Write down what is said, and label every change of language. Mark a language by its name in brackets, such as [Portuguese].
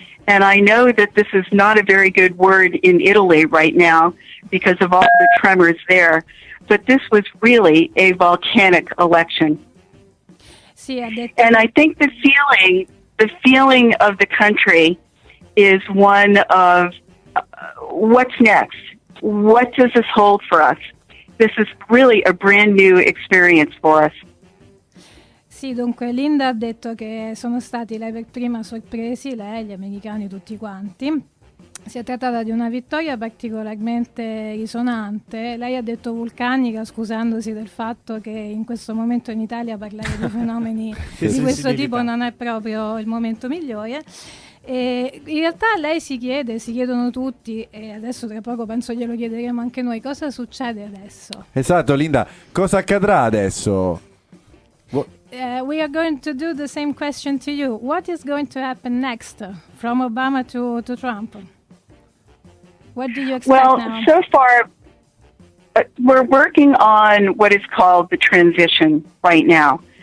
[English] And I know that this is not a very good word in Italy right now because of all the tremors there, but this was really a volcanic election. And I think the feeling of the country is one of what's next? What does this hold for us? This is really a brand new experience for us. [Italian] Sì, dunque Linda ha detto che sono stati lei per prima sorpresi, lei, gli americani, tutti quanti. Si è trattata di una vittoria particolarmente risonante. Lei ha detto vulcanica, scusandosi del fatto che in questo momento in Italia parlare di fenomeni di questo tipo non è proprio il momento migliore. E in realtà lei si chiedono tutti, e adesso tra poco penso glielo chiederemo anche noi, cosa succede adesso? Esatto, Linda, cosa accadrà adesso? [English] We are going to do the same question to you. What is going to happen next from Obama to Trump? What do you expect now? Well, so far, we're working on what is called the transition right now.